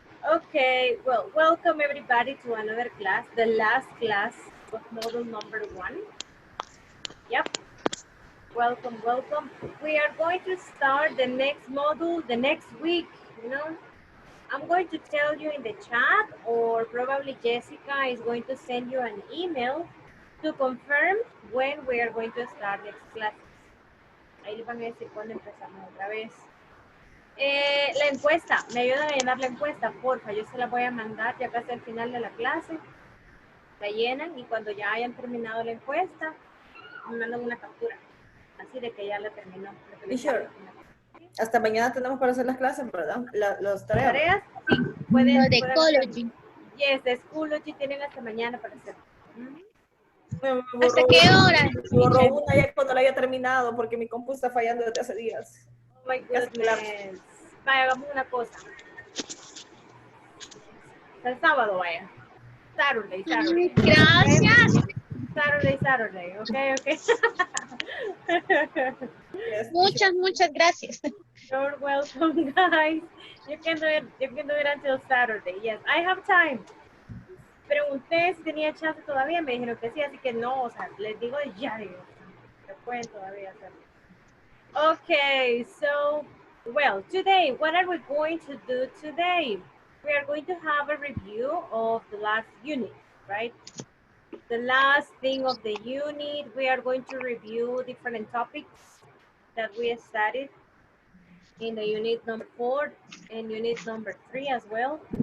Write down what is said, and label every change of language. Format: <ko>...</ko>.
<en>Okay. Well, welcome everybody to another class, the last class of module number 1. Yep. Welcome, welcome. We are going to start the next module the next week, you know. I'm going to tell you in the chat, or probably Jessica is going to send you an email to confirm when we are going to start next classes.</en> <es>Ahí les van a decir cuándo empezamos otra vez. La encuesta, me ayudan a llenar la encuesta, porfa. Yo se la voy a mandar ya casi al final de la clase. La llenan y cuando ya hayan terminado la encuesta, me mandan una captura. Así de que ya la terminó.</es> <en>Sure.</en> <es>Hasta mañana tenemos para hacer las clases, ¿verdad? Los tareas. ¿Tareas? Sí, Lo pueden de hacer.</es> <en>Ecology.</en> <es>Yes, de Schoology tienen hasta mañana para hacer. ¿Hasta qué hora? Me borró una ya cuando la haya terminado porque mi compu está fallando desde hace días.</es> <en>Oh my</en> <es>Casi goodness. Vaya, hagamos una cosa. Hasta el sábado, vaya. Saturday. Gracias.</es> <en>Saturday. Okay. Yes,</en> <es>Muchas gracias.</es> <en>You're welcome, guys. You can do it until Saturday. Yes, I have time.</en> <es>Pregunté si tenía chance todavía, me dijeron que sí, así que no, o sea, les digo ya, digo, que pueden todavía hacerlo.</es> <en>Okay, so, well, today, what are we going to do today? We are going to have a review of the last unit, right? The last thing of the unit, we are going to review different topics that we studied in the unit number 4 and unit number 3 as well.</en>